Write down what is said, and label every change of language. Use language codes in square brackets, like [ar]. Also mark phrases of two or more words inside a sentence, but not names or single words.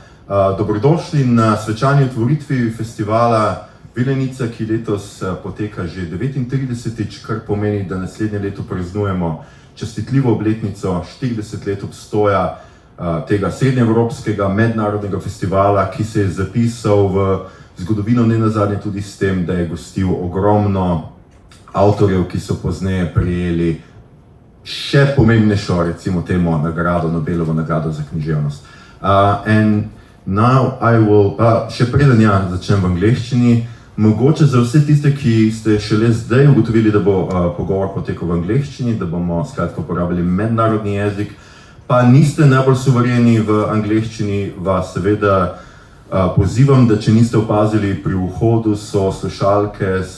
[sl] Dobrodošli na svečani otvoritvi festivala Vilenica, ki letos poteka že 39-tič, kar pomeni, da naslednje leto praznujemo častitljivo obletnico 40 let obstoja tega srednjeevropskega mednarodnega festivala, ki se je zapisal v zgodovino nenazadnje tudi s tem, da je gostil ogromno avtorjev, ki so pozneje prejeli še pomembnejšo, recimo temu, nagrado, Nobelovo nagrado za književnost. [en] And now I will, [sl] še preden začnem v angleščini, mogoče za vse tiste, ki ste šele zdaj ugotovili, da bo pogovor potekal v angleščini, da bomo skratka uporabili mednarodni jezik, pa niste najbolj suvereni v angleščini, vas seveda pozivam, da če niste opazili, pri vhodu so slušalke,